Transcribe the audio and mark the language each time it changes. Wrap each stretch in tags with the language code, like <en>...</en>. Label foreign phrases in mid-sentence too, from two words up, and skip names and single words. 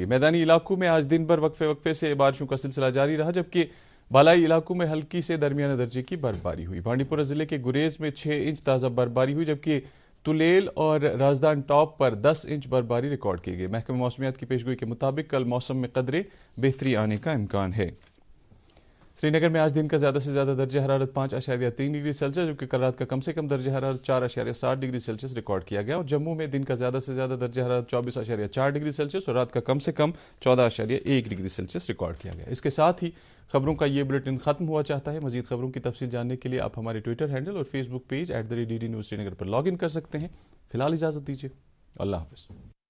<ur>میدانی علاقوں میں آج دن بھر وقفے سے بارشوں کا سلسلہ جاری رہا، جبکہ بالائی علاقوں میں ہلکی سے درمیانہ درجے کی برفباری ہوئی۔ بانڈی پورہ ضلع کے گریز میں 6 انچ تازہ برفباری ہوئی، جبکہ تلیل اور رازدان ٹاپ پر 10 انچ برفباری ریکارڈ کی گئی۔ محکمہ موسمیات کی پیشگوئی کے مطابق کل موسم میں قدرے بہتری آنے کا امکان ہے۔ سری نگر میں آج دن کا زیادہ سے زیادہ درجہ حرارت 5.3 ڈگری سیلسیس جبکہ کل رات کا کم سے کم درجہ حرارت 4.7 ڈگری سیلسیس ریکارڈ کیا گیا، اور جموں میں دن کا زیادہ سے زیادہ درجہ حرارت 24.4 ڈگری سیلسیس اور رات کا کم سے کم 14.1 ڈگری سیلسیس ریکارڈ کیا گیا۔ اس کے ساتھ ہی خبروں کا یہ بلیٹن ختم ہوا چاہتا ہے۔ مزید خبروں کی تفصیل جاننے کے لیے آپ ہمارے ٹویٹر ہینڈل اور فیس بک پیج @DD News Srinagar پر لاگ ان کر سکتے ہیں۔ فی الحال اجازت دیجیے، اللہ حافظ۔</ur>